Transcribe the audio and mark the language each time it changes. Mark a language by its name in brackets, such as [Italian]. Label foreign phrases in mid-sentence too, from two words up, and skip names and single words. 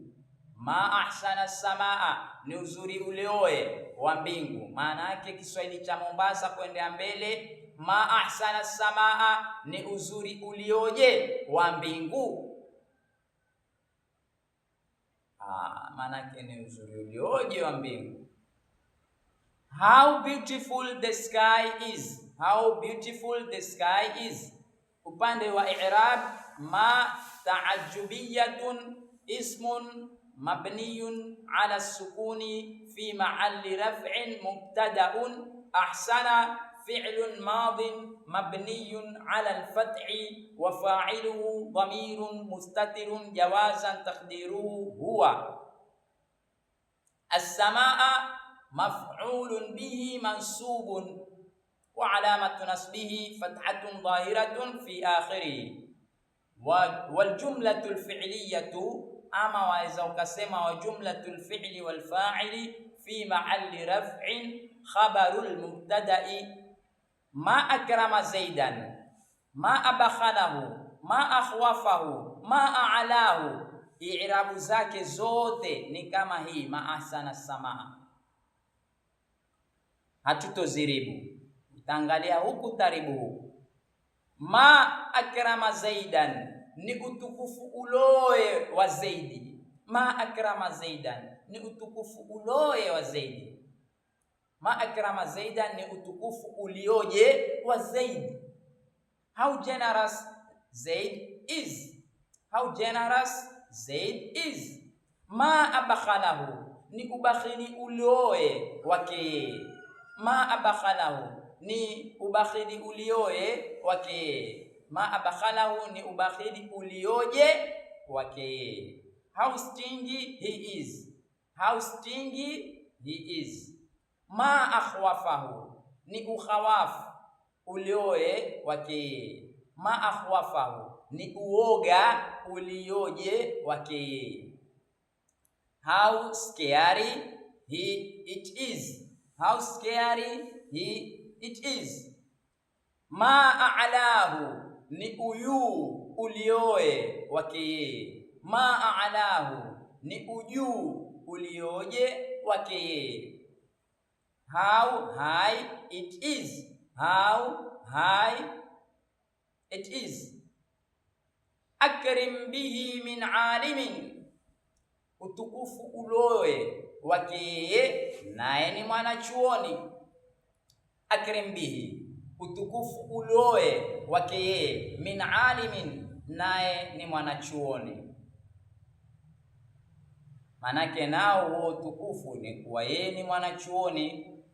[Arabic] ما أحسن السماء [Swahili] ni uzuri uloe wa mbingu. Maana yake Kiswahili cha Mombasa kwenda mbele, [Arabic] ما أحسن السماء [Swahili] ni uzuri ulioje wa mbingu. Maana yake ni uzuri ulioje wa mbingu. [English] How beautiful the sky is. How beautiful the sky is. [Swahili] Upande wa [Arabic] i'rab, ما تعجبية اسم مبني على سكون في محل رفع مبتدأ. أحسن فعل ماض مبني على الفتح وفاعله ضمير مستتر جوازا تقديره هو. السماء مفعول به منصوب وعلامة نصبه فتحة ظاهرة في آخره. والجملة الفعلية, [Swahili] ama waweza ukasema [Arabic] وجملة الفعل والفاعل في محل رفع خبر المبتدأ. ما أكرم زيدا, ما أبخله، ما أخوفه، ما أعلاه. [Swahili] I'rabu zake zote ni kama hii, [Arabic] ما أحسن سماء. [Swahili] Hatutoziribu, utaangalia huku taribu huku. [Arabic] ما أكرم زيدا [Swahili] ni utukufu uloe wa Zaidi. [Arabic] ما أكرم زيدا [Swahili] ni utukufu uloe wa Zaidi. [Arabic] ما أكرم زيدا [Swahili] ni utukufu ulioje wa Zaidi. [English] How generous Zaid is. How generous Zaid is. [Arabic] ما أبخله [Swahili] ni ubakhili ulioe wake. [Arabic] ما أبخله [Swahili] ni ubakhili ulioe wake. [Arabic] ما أبخله [Swahili] ni ubakhili ulioje wake. [English] How stingy he is. How stingy he is. [Arabic] ما أخوفه [Swahili] ni ukhawafu ulioe wake. [Arabic] ما أخوفه [Swahili] ni uoga ulioje wake. [English] How scary it is. How scary it is. [Arabic] ما أعلاه [Swahili] ni uyu ulioe wake. [Arabic] ما أعلاه [Swahili] ni uju ulioje wake. [English] How high it is. How high it is. [Arabic] أكرم به من عالم, [Swahili] utukufu uloe wake naye ni mwanachuoni. [Arabic] أكرم به, [Swahili] utukufu uloe wake [Arabic] من عالم, [Swahili] naye ni mwanachuoni. Manake nao huo utukufu ni kuwa yeye ni mwanachuoni.